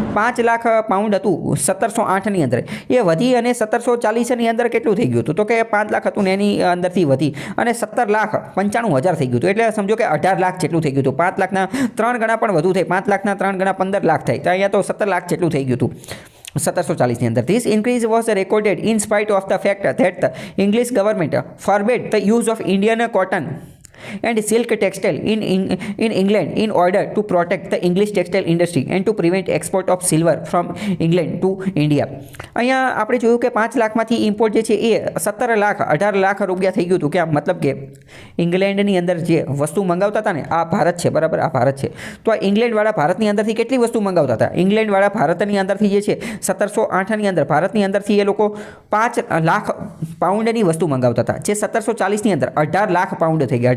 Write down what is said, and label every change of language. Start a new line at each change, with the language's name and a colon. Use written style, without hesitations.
Gujarati: 5 lakh pound હતું 1708ની અંદર, એ વધી અને 1740ની અંદર કેટલું થઈ ગયું હતું? તો કે 5 લાખ હતું ને એની અંદરથી વધી અને 17,95,000 થઈ ગયું હતું. એટલે સમજો કે 18 લાખ જેટલું થઈ ગયું હતું. 5 લાખના 3 ગણા પણ વધુ થાય. 5 લાખના 3 ગણા 15 લાખ થાય. તો અહીંયા તો 17 લાખ જેટલું થઈ ગયું હતું 1740ની અંદર.
English: This increase was recorded in spite of the fact that the English government forbade the use of Indian cotton and silk textile in England in order to protect the English textile industry and to prevent export of silver from England to India.
Gujarati: અહીંયા આપણે જોયું કે 5 લાખમાંથી import જે છે એ 17 લાખ 18 લાખ રૂપિયા થઈ ગયું હતું. કે મતલબ કે ઇંગ્લેન્ડની અંદર જે વસ્તુ મંગાવતા હતા ને, આ ભારત છે, બરાબર, આ ભારત છે, તો આ ઇંગ્લેન્ડવાળા ભારતની અંદરથી કેટલી વસ્તુ મંગાવતા હતા? ઇંગ્લેન્ડવાળા ભારતની અંદરથી જે છે 1708ની અંદર ભારતની અંદરથી એ લોકો 5 લાખ પાઉન્ડની વસ્તુ મંગાવતા હતા, જે 1740ની અંદર 18 લાખ પાઉન્ડ થઈ ગયા.